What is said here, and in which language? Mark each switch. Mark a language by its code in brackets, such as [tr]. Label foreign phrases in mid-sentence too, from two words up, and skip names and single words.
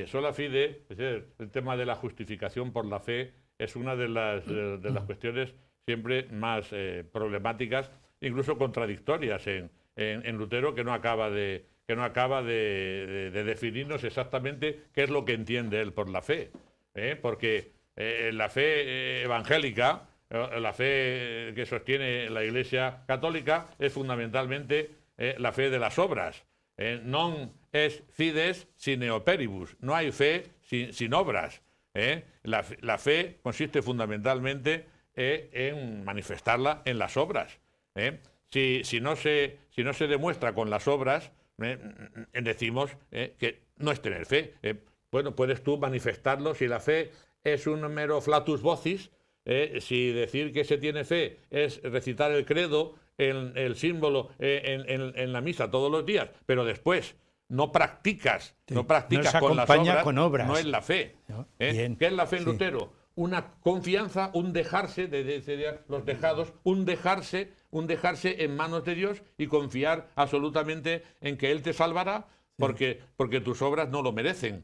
[es] Es decir, el tema de la justificación por la fe es una de las cuestiones siempre más problemáticas, incluso contradictorias en Lutero, que no acaba de definirnos exactamente qué es lo que entiende él por la fe. Porque la fe evangélica, la fe que sostiene la Iglesia católica, es fundamentalmente la fe de las obras. [la] Non es fides sine operibus. [es] No hay fe sin obras. La fe consiste fundamentalmente en manifestarla en las obras. Si no se demuestra con las obras, decimos que no es tener fe. Bueno, puedes tú manifestarlo si la fe es un mero [la] flatus vocis, [es] si decir que se tiene fe es recitar el credo, el símbolo en la misa todos los días, pero después no practicas con las obras, no es la fe. ¿Qué es la fe en Lutero? Una confianza, un dejarse, los dejados, un dejarse en manos de Dios y confiar absolutamente en que Él te salvará, porque tus obras no lo merecen.